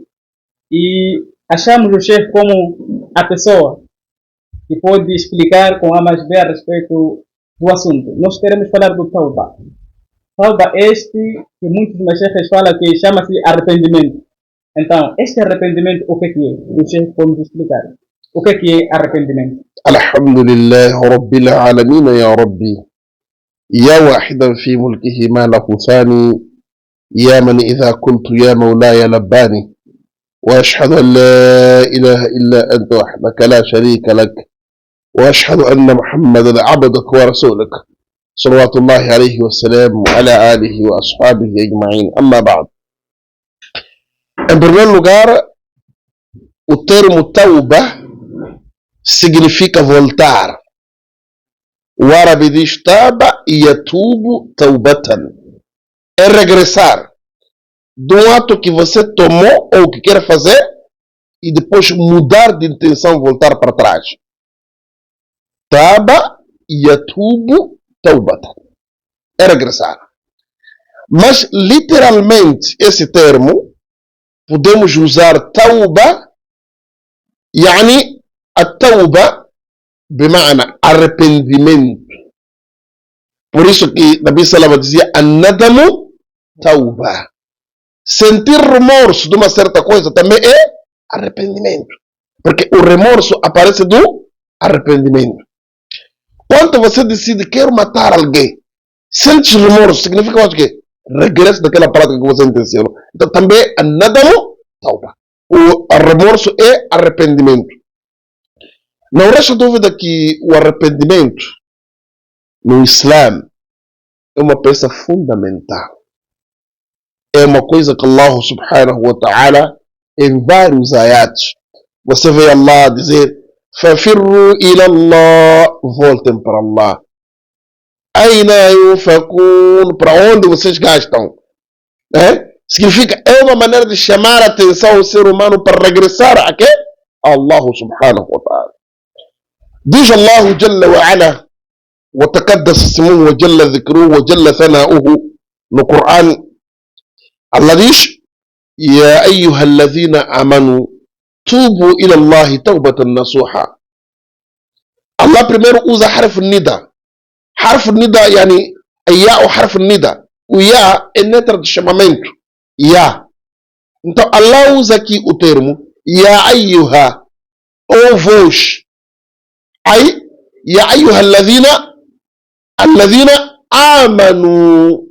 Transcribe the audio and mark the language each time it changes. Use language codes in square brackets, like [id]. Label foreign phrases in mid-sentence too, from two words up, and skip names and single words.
[pt] E achamos o chefe como a pessoa que pode explicar com A mais B a respeito do assunto. Nós queremos falar do Tauba. Tauba este que muitos dos chefes falam que chama-se arrependimento. Então, este arrependimento, o que é? O chefe pode nos explicar. O que é arrependimento? [ar] الحمد لله رب العالمين يا ربي. يا واحدا في ملكه ما له ثاني. يا من إذا قلت يا مولاي لباني. وأشهد أن لا إله إلا أنت وحدك لا شريك لك وأشهد أن محمدا عبدك ورسولك صلوات الله عليه والسلام وعلى آله وأصحابه أجمعين. أما بعد, [pt] em primeiro lugar, o termo tauba significa voltar. O árabe diz taba e [ar] يتوب توبة, [pt] é regressar de um ato que você tomou ou que quer fazer e depois mudar de intenção, voltar para trás. [ar] تاب يتوب توبة, [pt] é regressar. Mas literalmente esse termo podemos usar tauba, yani a [ar] توبة بمعنى [pt] arrependimento. Por isso que Nabi Salama dizia [ar] الندم توبة. [pt] Sentir remorso de uma certa coisa também é arrependimento. Porque o remorso aparece do arrependimento. Quando você decide quero matar alguém, sente remorso, significa o quê? Regresso daquela prática que você intencionou. Então também [ar] الندم توبة. [pt] O remorso é arrependimento. Não resta dúvida que o arrependimento no Islã é uma peça fundamental. É uma coisa que [ar] الله سبحانه وتعالى [pt] em vários ayats você vê Allah dizer [ar] ففروا إلى الله, [pt] voltem para Allah. [ar] أنى يؤفكون, [pt] para onde vocês gastam? Significa, é uma maneira de chamar a atenção ao ser humano para regressar a quê? [ar] الله سبحانه وتعالى. Diz الله جل وعلا وتقدس اسمه وجل ذكره وجل ثناؤه no Quran. Allah diz: يا أيها الذين آمنوا توبوا إلى الله توبة نصوحا. [pt] Allah primeiro usa [ar] حرف نداء. حرف نداء يعني يا ou حرف نداء. [pt] O ya é letra de chamamento. Ya. Então Allah usa aqui o termo [ar] يا أيها, [pt] ou vós. Aí, [ar] يا أيها الذين آمنوا.